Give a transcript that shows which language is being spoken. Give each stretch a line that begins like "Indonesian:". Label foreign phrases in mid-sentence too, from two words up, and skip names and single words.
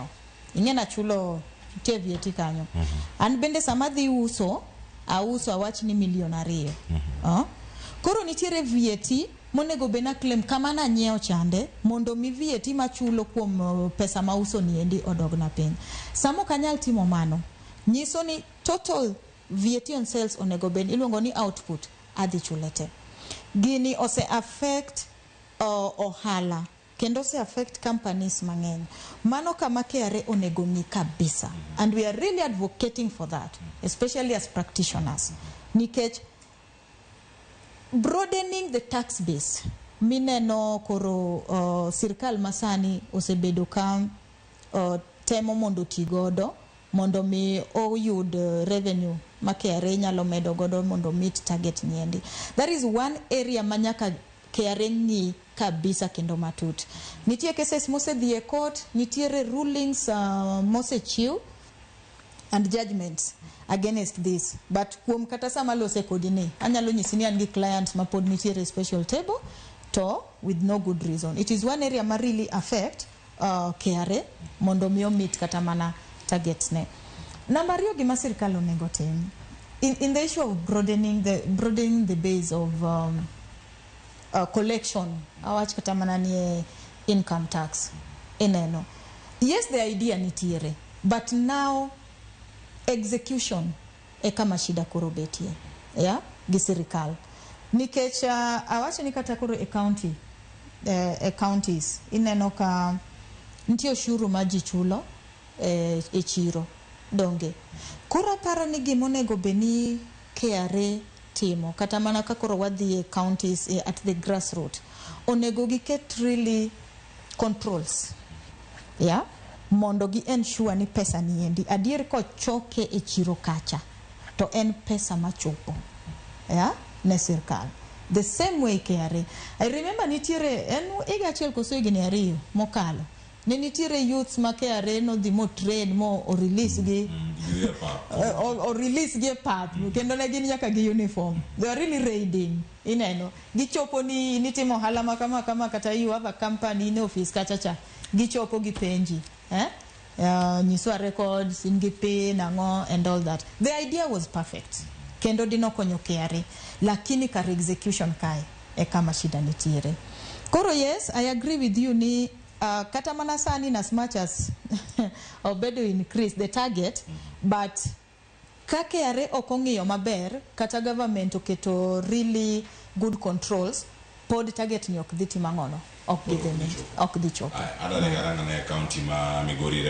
Luo (Kenya and Tanzania): Ing'ena chulo tie VAT kanyo. An bende sama dhi uso, auso awach ni $2 million. Koro nitiere VAT monego bena claim kama na nyiewo chande mondo mi VAT machulo kuom pesa ma uso ni endi odogna piny. Samo kanyal timo mano. Nyiso ni
English: total VAT on sales
Luo (Kenya and Tanzania): onego ben iluongo ni output adhi chulete. Gini ose affect ohala kendo se
English: affect companies
Luo (Kenya and Tanzania): mang'eny. Mano kama KRA onego ng'i kabisa,
English: and we are really advocating for that, especially as practitioners.
Luo (Kenya and Tanzania): Nikech
English: broadening the tax base
Luo (Kenya and Tanzania): mineno koro sirkal masani osebedo ka temo mondo tigodo mondo mi oyud revenue ma KRA nyalo medo godo mondo
English: meet target
Luo (Kenya and Tanzania): niendi.
English: That is one area
Luo (Kenya and Tanzania): manyaka KRA ng'i kabisa kendo matut. Nitie cases mose dhie court, nitiere rulings mose chiw
English: and judgments against this.
Luo (Kenya and Tanzania): But kuom kata sama lose kodini, anyalo nyisi ni an gi clients ma pod nitiere
English: special table to with no good reason. It is one area ma really affect KRA
Luo (Kenya and Tanzania): mondo mi
English: meet
Luo (Kenya and Tanzania): kata mana
English: targets ne.
Luo (Kenya and Tanzania): Number yo gima sirkal onego tim.
English: In the issue of broadening the base of collection,
Luo (Kenya and Tanzania): awach kata mana ni
English: income tax.
Luo (Kenya and Tanzania): Eneno.
English: Yes, the idea
Luo (Kenya and Tanzania): nitiere,
English: but now execution
Luo (Kenya and Tanzania): e kama shida koro betie. Yeah, gi sirkal. Nikech awach ni kata koro counties ineno ka ntie oshuru ma ji chulo e chiro donge. Koro paro ni gimonego beni KRA timo kata mana ka koro wadhi counties
English: at the grassroots
Luo (Kenya and Tanzania): onego giket
English: really controls,
Luo (Kenya and Tanzania): yeah, mondo gi ensure ni pesa niendi adier ko choke e chiro kacha to en pesa machopo, yeah, ne sirkal.
English: The same way KRA. I remember
Luo (Kenya and Tanzania): nitiere en iga chiel koso igni ariyo mokalo ne nitiere youths ma KRA no dhi mo train mo o release gi o release gi pap kendo ne gin nyaka gi uniform.
English: They are really raiding
Luo (Kenya and Tanzania): ineno gichopo ni nitimo hala kama kata
English: you have a company in office
Luo (Kenya and Tanzania): kachacha gichopo gi penji nyiswa records, ingi pay, nango,
English: and all that. The idea was perfect.
Luo (Kenya and Tanzania): Kendo dino konyo KRA. Lakini kar execution kai, kama shida nitiere.
English: Koro yes, I agree with you
Luo (Kenya and Tanzania): ni kata mana sani
English: as much as obedo increase the target, but
Luo (Kenya and Tanzania): ka KRA okong'iyo maber, kata
English: government oketo really good controls,
Luo (Kenya and Tanzania): pod target ni ok dhiti mangono, ok dhiti chopo. Adale garanga na county ma Migori